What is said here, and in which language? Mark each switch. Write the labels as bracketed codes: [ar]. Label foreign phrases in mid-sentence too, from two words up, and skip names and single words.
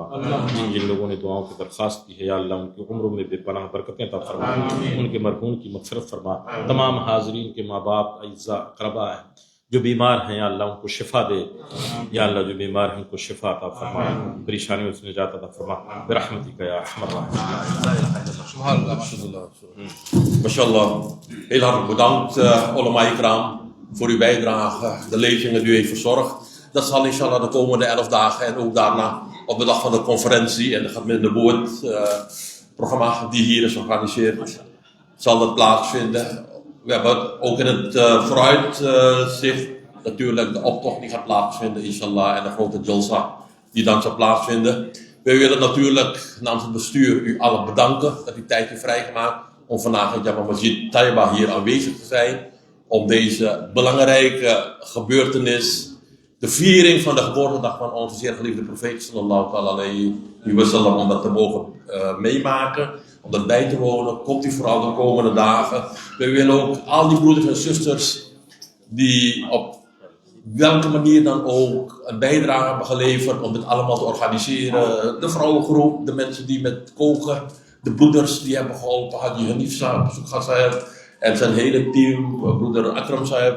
[ur] جن لوگوں نے دعاؤں کی درخواست کی ہے یا اللہ ان کی عمروں میں بے پناہ برکتیں عطا فرما، ان کے مرحوم کی مغفرت فرما۔ تمام حاضرین کے ماں باپ، اعزاء، اقرباء ہیں جو بیمار ہیں یا اللہ ان کو شفا دے، یا اللہ جو بیمار ہیں ان کو شفا عطا فرما، پریشانیوں سے نجات عطا فرما برحمتک یا ارحم الراحمین. Mashallah. [nl] Heel hartelijk bedankt, [ur] علماء کرام, [nl] voor uw bijdrage, de lezingen die u heeft verzorgd. Dat zal inshallah de komende 11 dagen en ook daarna op de dag van de conferentie en de Gemeente Boord programma die hier is georganiseerd, zal dat plaatsvinden. We hebben ook in het vooruitzicht natuurlijk de optocht die gaat plaatsvinden, inshallah, en de grote jalsa die dan zal plaatsvinden. We willen natuurlijk namens het bestuur u allen bedanken dat u tijd heeft vrijgemaakt om vandaag in Jama Masjid Taiba hier aanwezig te zijn. Om deze belangrijke gebeurtenis, de viering van de geboortedag van onze zeer geliefde profeet [ar] صلى الله عليه وسلم, [nl] om dat te mogen meemaken, om dat bij te wonen. Komt u vooral de komende dagen. We willen ook al die broeders en zusters die op welke manier dan ook een bijdrage hebben geleverd om dit allemaal te organiseren. De vrouwengroep, de mensen die met koken, de broeders die hebben geholpen, Haji Hanif Sahib, Soekha Sahib en zijn hele team, broeder Akram Sahib.